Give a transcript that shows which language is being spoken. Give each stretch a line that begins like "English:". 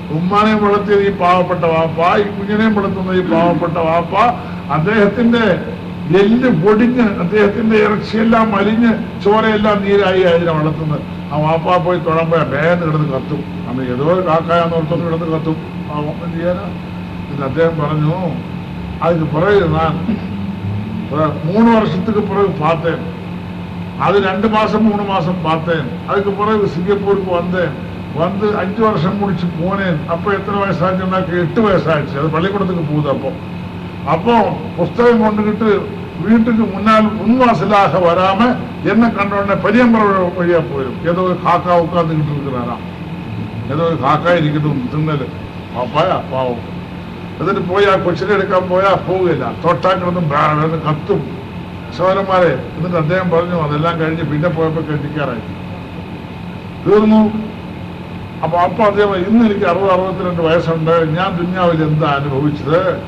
Malayalam: ഉമ്മാനെയും വളർത്തിയത് ഈ പാവപ്പെട്ട വാപ്പ, ഈ കുഞ്ഞിനെയും വളർത്തുന്നത് ഈ പാവപ്പെട്ട വാപ്പ. അദ്ദേഹത്തിന്റെ എല്ല് പൊടിഞ്ഞ് അദ്ദേഹത്തിന്റെ ഇറച്ചിയെല്ലാം മലിഞ്ഞ് ചോരയെല്ലാം നീരായി അതിനെ വളർത്തുന്നത്. ആ വാപ്പ പോയി തൊഴമ്പോ വേഗം കിടന്ന് കത്തും. അന്ന് ഏതോ കാക്കായാന്ന് ഓർത്തൊന്ന് കിടന്ന് കത്തും. ആ ഒന്നും ചെയ്യാനാ. പിന്നെ അദ്ദേഹം പറഞ്ഞു,
Tamil: அதுக்கு பிறகு நான் 3 வருஷத்துக்கு பிறகு பார்த்தேன். அது 2 மாசம் 3 மாசம் பார்த்தேன். அதுக்கு பிறகு சிங்கப்பூருக்கு வந்தேன். வந்து 5 வருஷம் முடிச்சு போனேன். அப்போ எத்தனை வயசாச்சுன்னா 8 வயசாச்சு. அது பள்ளிக்கூடத்துக்கு போகுது. அப்போ புஸ்தகம் கொண்டுகிட்டு வீட்டுக்கு முன்னால் முன்வாசலாக வராம என்ன கண்ட உடனே பெரியம்பர வழியா போயிடும். ஏதோ ஒரு காக்கா உட்காந்துக்கிட்டு இருக்கிறாராம். ஏதோ ஒரு காக்கா இருக்கட்டும்
Malayalam: തിന്നല്. പാപ്പായാ പാവം. എന്നിട്ട് പോയി ആ കൊച്ചിനെ എടുക്കാൻ പോയാ പോവുകയില്ല. തൊട്ടാക്കിടന്നും കത്തും. സഹോദരന്മാരെ, എന്നിട്ട് അദ്ദേഹം പറഞ്ഞു അതെല്ലാം കഴിഞ്ഞ് പിന്നെ പോയപ്പോ കെട്ടിക്കാറായി തീർന്നു. അപ്പൊ അദ്ദേഹം ഇന്ന് എനിക്ക് 60-62 വയസ്സുണ്ട്. ഞാൻ ദുനിയാവിൽ എന്താ അനുഭവിച്ചത്?